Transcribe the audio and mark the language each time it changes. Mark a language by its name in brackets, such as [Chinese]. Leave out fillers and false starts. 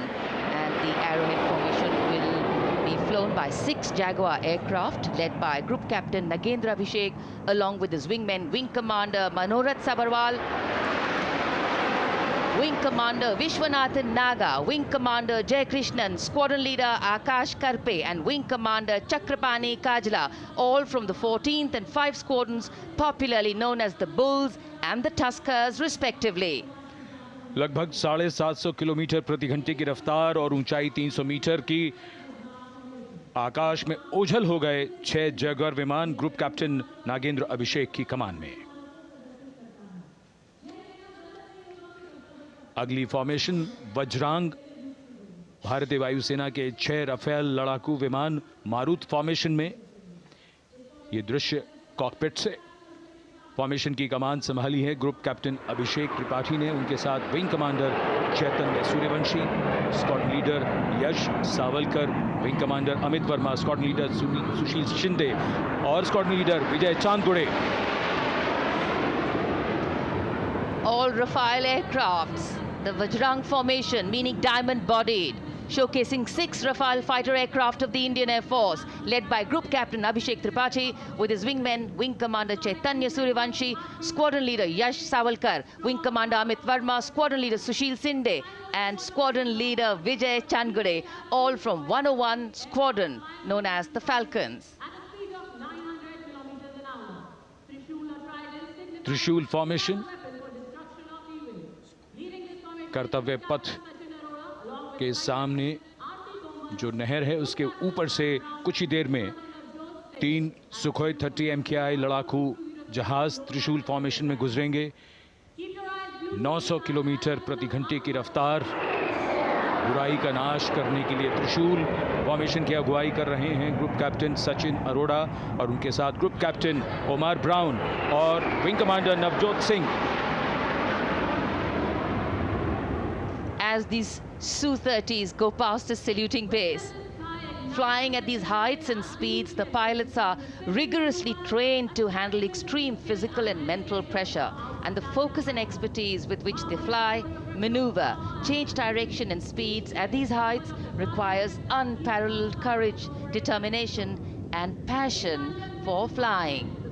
[English] And the Arrowhead formation will be flown by 6 Jaguar aircraft, led by Group Captain Nagendra Abhishek, along with his wingmen, Wing Commander Manorat Sabarwal, Wing Commander Vishwanathan Naga, Wing Commander Jay Krishnan, Squadron Leader Akash Karpe, and Wing Commander Chakrapani Kajla, all from the 14th and 5 squadrons, popularly known as the Bulls and the Tuskers, respectively. [Hindi] लगभग 750 kilometre प्रति घंटे की रफ्तार और ऊंचाई 300 metre की आकाश में ओझल हो गए 6 जैगुआर विमान ग्रुप कैप्टन नागेंद्र अभिषेक की कमान में। अगली फॉर्मेशन वज्रांग, भारतीय वायुसेना के 6 राफेल लड़ाकू विमान मारुत फॉर्मेशन में। ये दृश्य कॉकपिट से। फॉर्मेशन की कमान संभाली है ग्रुप कैप्टन अभिषेक त्रिपाठी ने, उनके साथ विंग कमांडर चैतन्य सूर्यवंशी, स्क्वाड्रन लीडर यश Savalkar, wing commander Amit Verma, squadron leader सुशील शिंदे और squadron leader Vijay Chandgude. [English] All Rafale aircrafts, the Vajrang formation, meaning diamond-bodied, showcasing 6 Rafale fighter aircraft of the Indian Air Force, led by Group Captain Abhishek Tripathi, with his wingmen, Wing Commander Chaitanya Suryavanshi, Squadron Leader Yash Savalkar, Wing Commander Amit Verma, Squadron Leader Sushil Sinde, and Squadron Leader Vijay Chandgade, all from 101 Squadron, known as the Falcons. [Hindi] त्रिशूल formation, कर्तव्य पथ के सामने जो नहर है उसके ऊपर से कुछ ही देर में 3 सुखोई 30 MKI लड़ाकू जहाज त्रिशूल फॉर्मेशन में गुजरेंगे। 900 किलोमीटर प्रति घंटे की रफ्तार बुराई का नाश करने के लिए त्रिशूल फॉर्मेशन की अगुवाई कर रहे हैं ग्रुप कैप्टन सचिन अरोड़ा और उनके साथ ग्रुप कैप्टन ओमार ब्राउन और wing commander Navjot Singh. [English] As these Su-30s go past the saluting base, flying at these heights and speeds, the pilots are rigorously trained to handle extreme physical and mental pressure. And the focus and expertise with which they fly, maneuver, change direction and speeds at these heights requires unparalleled courage, determination, and passion for flying.